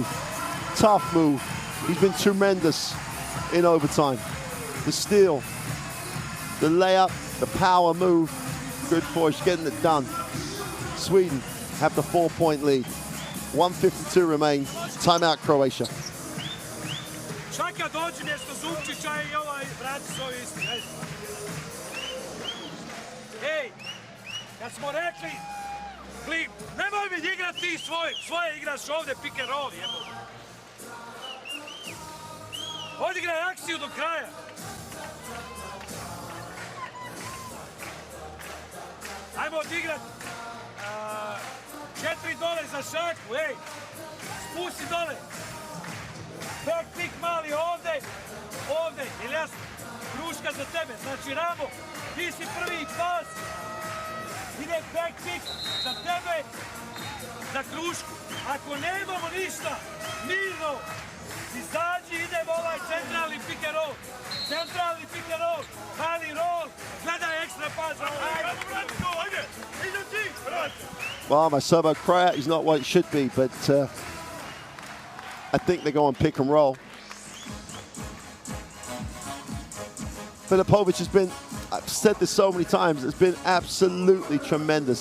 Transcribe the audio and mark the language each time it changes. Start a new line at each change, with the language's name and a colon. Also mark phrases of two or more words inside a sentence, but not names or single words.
English: Tough move. He's been tremendous in overtime. The steal, the layup, the power move. Good Forge getting it done. Sweden have the 4-point lead. 1:52 remains. Timeout, Croatia.
Croatian: Čaka dođi mjesto Zubčića i ovaj vrati svoj isti. Ej, kad smo rekli, Klip, nemoj mi igrati ti svoje igraš ovdje
English: pick and roll,
Croatian: jebo. Odigraj akciju do kraja. Ajmo odigrat 4 dole za šaku, ej. Spusti dole.
English: Back pick
Croatian: mali ovdje, ili jasno, kruška za tebe, znači Ramo, ti si prvi pas, ide
English: back pick
Croatian: za tebe, za krušku. Ako nemamo ništa, mirno, izađi, idemo ovaj centralni
English: pick and roll,
Croatian: mali roll, gledaj ekstra pas za ovaj.
English: Well, my servo crowd is not what it should be, but I think they go on pick and roll. Filipovic has been, I've said this so many times, has been absolutely tremendous.